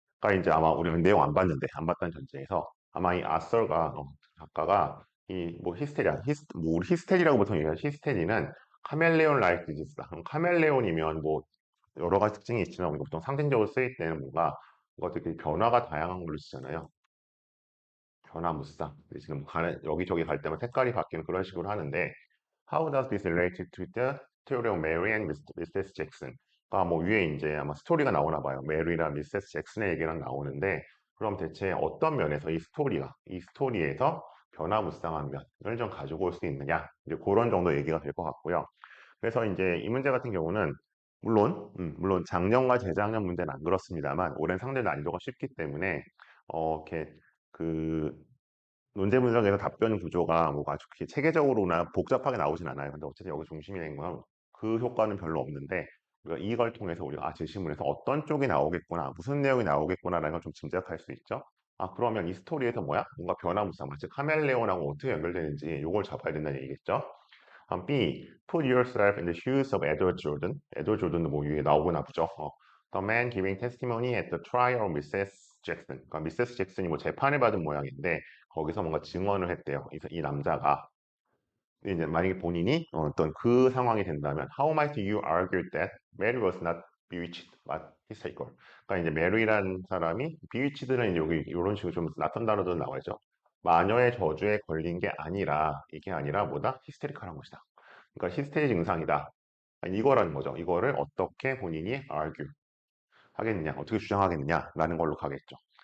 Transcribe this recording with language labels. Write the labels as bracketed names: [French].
[Korean] 그러니까 이제 아마 우리는 내용 안 봤는데 안 봤다는 전제에서 아마 이 author가 작가가 이 히스테리아, 우리 히스테리라고 보통 얘기하죠. 히스테리는 카멜레온-like disease다. 그럼 카멜레온이면 여러 가지 특징이 있지만 우리가 보통 상징적으로 쓰일 때는 뭔가 되게 변화가 다양한 걸로 쓰잖아요. 변화무쌍. 지금 여기저기 갈 때마다 색깔이 바뀌는 그런 식으로 하는데 [English] How does this relate to the story of Mary and Mrs. Jackson? [Korean] 위에 이제 아마 스토리가 나오나 봐요. 메리랑 미세스 잭슨의 얘기랑 나오는데 그럼 대체 어떤 면에서 이 스토리에서 변화무쌍한 면을 좀 가지고 올 수 있느냐? 이제 그런 정도 얘기가 될 것 같고요. 그래서 이제 이 문제 같은 경우는 물론 작년과 재작년 문제는 안 그렇습니다만 올해는 상대 난이도가 쉽기 때문에 이렇게 그 논제 분석에서 답변 구조가 아주 그렇게 체계적으로나 복잡하게 나오진 않아요. 근데 어쨌든 여기 중심이 된 건 그 효과는 별로 없는데 그러니까 이걸 통해서 우리가 제시문에서 어떤 쪽이 나오겠구나, 무슨 내용이 나오겠구나라는 걸 좀 짐작할 수 있죠. 그러면 이 스토리에서 뭐야? 뭔가 변화무쌍, 즉 카멜레온하고 어떻게 연결되는지 이걸 잡아야 된다는 얘기겠죠. [English] B. Put yourself in the shoes of Edward Jordan. [Korean] 에드워드 조든도 뭐 위에 나오구나 보죠. [English] The man giving testimony at the trial of Mrs. Jackson. [Korean] 그러니까 미세스 잭슨이 뭐 재판을 받은 모양인데 거기서 뭔가 증언을 했대요. 이 남자가. 이제 만약에 본인이 어떤 그 상황이 된다면 [English] How might you argue that Mary was not bewitched but hysterical? [Korean] 그러니까 이제 메리라는 사람이 bewitched는 이제 여기 이런 식으로 좀 낯선 단어도 나와있죠. 마녀의 저주에 걸린 게 아니라 이게 아니라 뭐다? 히스테리컬한 것이다. 그러니까 히스테리 증상이다. 아니, 이거라는 거죠. 이거를 어떻게 본인이 argue 하겠느냐, 어떻게 주장하겠느냐라는 걸로 가겠죠.